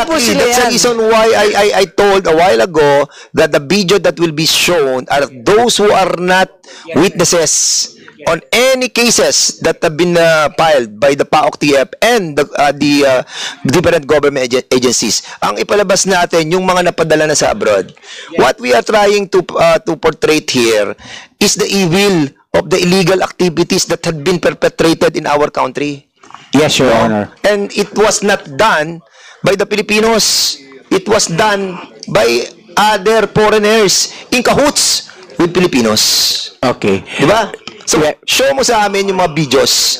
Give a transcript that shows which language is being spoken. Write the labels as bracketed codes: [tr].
[tl] Hindi po sila [en] That's the [tl] yan. [en] reason why I told a while ago that the video that will be shown are those who are not witnesses on any cases that have been filed by the PAOK-TF and the different government agencies. [tl] Ang ipalabas natin yung mga napadala na sa abroad. [en] What we are trying to portray here is the evil of the illegal activities that had been perpetrated in our country. Yes, Your Honor. And it was not done by the Filipinos. It was done by other foreigners in cahoots with Filipinos. Okay. [tl] Di ba? So, show mo sa amin yung mga videos